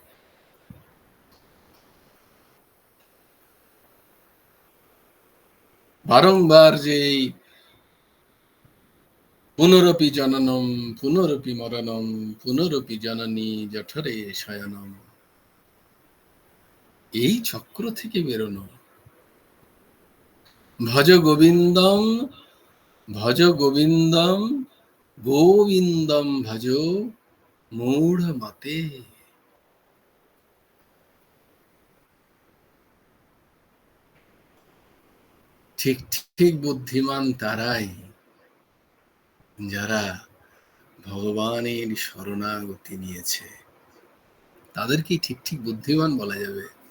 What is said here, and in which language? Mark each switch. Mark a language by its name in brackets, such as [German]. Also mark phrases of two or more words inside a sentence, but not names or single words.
[Bangla] বারংবার যে [Sanskrit] পুনরপি জননম পুনরপি মরণম পুনরপি জননী জঠরে শয়নম, [Bangla] এই চক্র থেকে বেরোনো। [Sanskrit] ভজ গোবিন্দম, ভজ গোবিন্দম, গোবিন্দম ভজ মূঢ় মতে। [Bangla] ঠিক ঠিক বুদ্ধিমান তারাই যারা ভগবানের শরণাগতি নিয়েছে, তাদেরকেই ঠিক ঠিক বুদ্ধিমান বলা যাবে।